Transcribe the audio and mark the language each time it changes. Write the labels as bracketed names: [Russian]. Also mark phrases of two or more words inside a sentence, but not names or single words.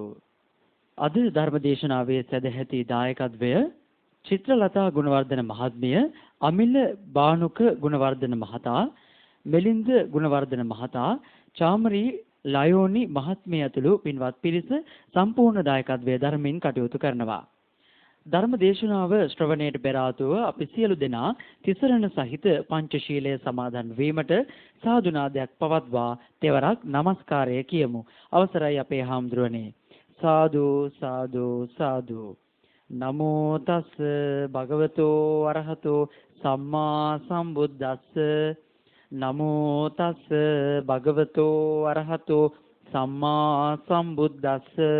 [Sinhala] අද ධර්මදේශනාවේ සදැහැති දායකත්වය චිත්‍රලතා ගුණවර්ධන මහත්මිය, අමිල බානුක ගුණවර්ධන මහතා, මෙලින්ද ගුණවර්ධන මහතා, චාමරී ලයෝනි මහත්මිය ඇතුළු පින්වත් පිරිස සම්පූර්ණ දායකත්වයේ ධර්මයෙන් කටයුතු කරනවා. ධර්ම දේශනාව ශ්‍රවණයට පෙර ආතුව අපි සියලු දෙනා තිසරණ සහිත පංචශීලය සමාදන් වීමට සාදුනාදයක් පවත්වා තෙවරක් নমස්කාරය කියමු. අවසරයි අපේ හාමුදුරනේ. සාදු සාදු සාදු. [Pali] නමෝ තස් භගවතෝ අරහතෝ සම්මා සම්බුද්දස්ස. නමෝ තස් භගවතෝ අරහතෝ සම්මා සම්බුද්දස්ස.